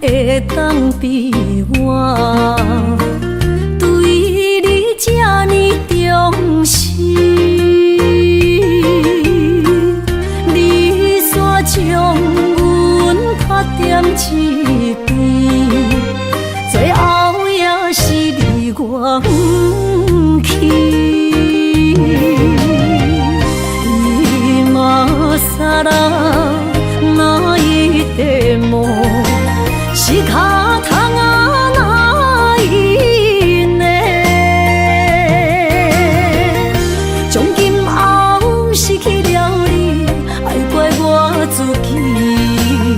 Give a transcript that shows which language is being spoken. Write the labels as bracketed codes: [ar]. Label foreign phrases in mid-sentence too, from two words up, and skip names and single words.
[nan] 会当比我对你这呢重视？你煞将阮缺点一边，最后也是离我不去。 [ja] 今さら泣いても仕方がないね。 [nan] 从今后失去了你，爱怪我自己。